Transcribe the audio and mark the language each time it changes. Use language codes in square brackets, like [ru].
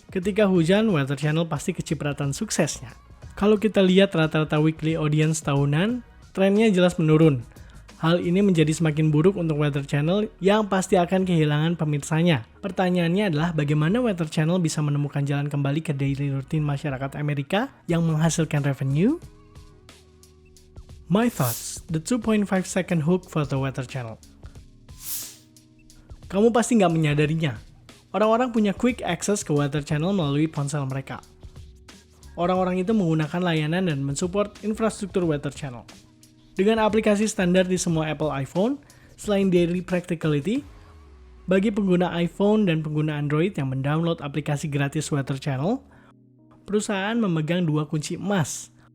[id] Ketika hujan, Weather Channel pasti kecipratan suksesnya. Kalau kita lihat rata-rata [en] weekly audience [id] tahunan, trennya jelas menurun. Hal ini menjadi semakin buruk untuk Weather Channel yang pasti akan kehilangan pemirsanya. Pertanyaannya adalah bagaimana Weather Channel bisa menemukan jalan kembali ke [en] daily routine [id] masyarakat Amerika yang menghasilkan revenue? [en] My thoughts, the 2.5 second hook for the Weather Channel. [id] Kamu pasti nggak menyadarinya. Orang-orang punya [en] quick access [id] ke Weather Channel melalui ponsel mereka. Orang-orang itu menggunakan layanan dan mensupport infrastruktur Weather Channel. Dengan aplikasi standar di semua Apple iPhone, selain [en] daily practicality, [id] bagi pengguna iPhone dan pengguna Android yang mendownload aplikasi gratis Weather Channel, perusahaan memegang 2 kunci emas.